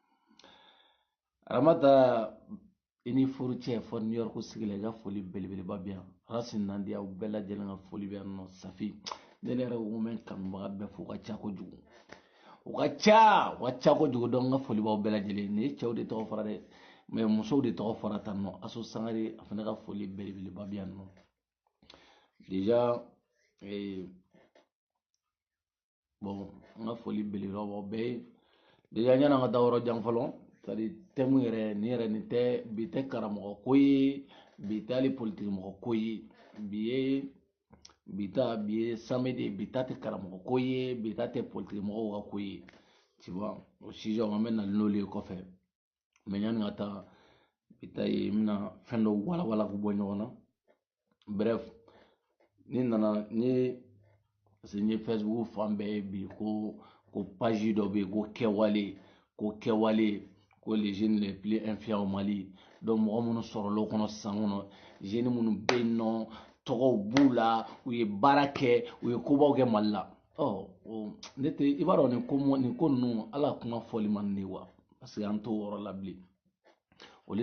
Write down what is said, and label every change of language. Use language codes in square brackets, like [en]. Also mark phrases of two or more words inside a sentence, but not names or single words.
[bm] Aramata i ni furu cɛ fɔ New York sigi la i ka foli belebeleba bi yan Arasi Nandi aw bɛɛ lajɛlen ka foli bɛ yan nɔ Safi ne yɛrɛ ko n bɛ kanubaga bɛɛ fo ka ca kojugu u ka ca kojugu donc n ka foli b'aw bɛɛ lajɛlen nin ye cɛw de tɔgɔ fara dɛ mais musow de tɔgɔ fara tan nɔ Asu Sangare a fana ka foli belebeleba bi yan nɔ déjà bon n ka foli belebeleba b'aw bɛɛ ye déjà ɲani an ka taa yɔrɔ jan fɔlɔ [fr] c'est à dire [bm] thème nin tɛ bi tɛ karamɔgɔ ko ye bi tɛ hali politique mɔgɔ ko ye bi ye samedi bi ta tɛ karamɔgɔ ko ye bi ta tɛ politique mɔgɔw ka ko ye [fr] tu vois [bm] o sujet an bɛ na n'olu ye kɔfɛ mais ɲani ka taa bi ta ye n bɛna fɛn dɔw walawala k'u bɔ ɲɔgɔn na bref [fr] parce que [bm] n ye Facebook fan bɛɛ ye bi ko page dɔ bɛ yen ko kɛwale ko [fr] les jeunes les plus influents au Mali [bm] donc mɔgɔ minnu sɔrɔla o kɔnɔ san kɔnɔ jeunes minnu bɛ yen nɔ tɔgɔw b'u la u ye baara kɛ u ye kobaw kɛ Mali la ne tɛ i b'a dɔn nin ko ninnu ala kuma fɔli man di wa [fr] parce que [bm] an t'o yɔrɔ la bilen olu